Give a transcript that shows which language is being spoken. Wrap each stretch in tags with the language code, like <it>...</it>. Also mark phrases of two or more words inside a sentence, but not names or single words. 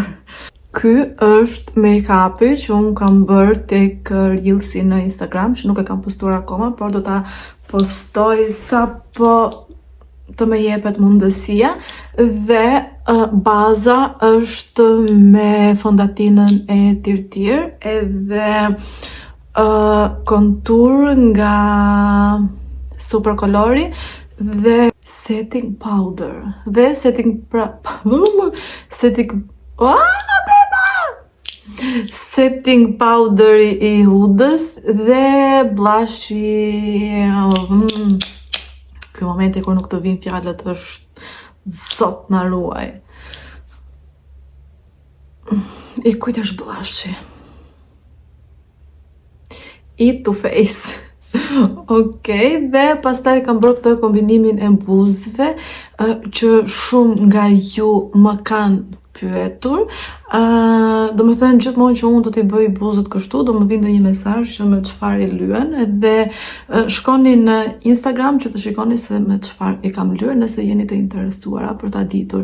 <sq>Ky është make-upi që unë kam bërë tek reelsi në Instagram, që nuk e kam postuar akoma, por do ta postoj sapo të më jepet mundësia. Dhe baza është me fondatinën e Tirtir edhe kontur nga Super Colori dhe</sq> <en>setting powder.</en> <sq>Dhe</sq> <en>setting powder</en> <sq>i hudës dhe blushi ky momenti kur nuk të vinë fjalët është Zot na ruaj. I kujt është Blashi?</sq> <en>Eat to face.</en> <sq>Okej, dhe pastaj kam bërë këtë kombinimin e buzëve që shumë nga ju më kanë pyetur. Do më thënë gjithmonë që unë do t'i bëj buzët kështu, do më vinë një mesazh që me çfarë i lyen, dhe shkoni në Instagram që të shikoni se me çfarë i kam lyer nëse jeni të interesuara për ta ditur.</sq>